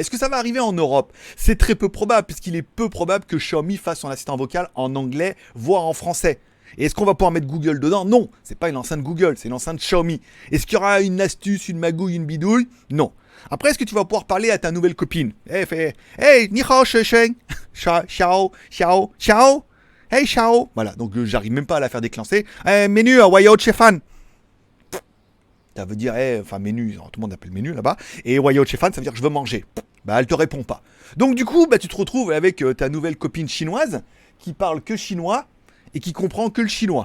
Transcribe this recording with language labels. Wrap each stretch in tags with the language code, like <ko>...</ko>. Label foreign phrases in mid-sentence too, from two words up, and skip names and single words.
<fr>Est-ce que ça va arriver en Europe? C'est très peu probable, puisqu'il est peu probable que Xiaomi fasse son assistant vocal en anglais, voire en français. Et est-ce qu'on va pouvoir mettre Google dedans? Non, c'est pas une enceinte Google, c'est une enceinte Xiaomi. Est-ce qu'il y aura une astuce, une magouille, une bidouille? Non. Après, est-ce que tu vas pouvoir parler à ta nouvelle copine? Hey, ni hao, sheng, xiao, hey, xiao. Voilà, donc j'arrive même pas à la faire déclencher.</fr> <zh>Menu, 我要吃饭.</zh> <fr>Ça veut dire, menu, tout le monde appelle menu là-bas. Et</fr> <zh>我要吃饭,</zh> <fr>ça veut dire je veux manger. Elle te répond pas. Donc du coup, tu te retrouves avec ta nouvelle copine chinoise qui parle que chinois et qui comprend que le chinois.</fr>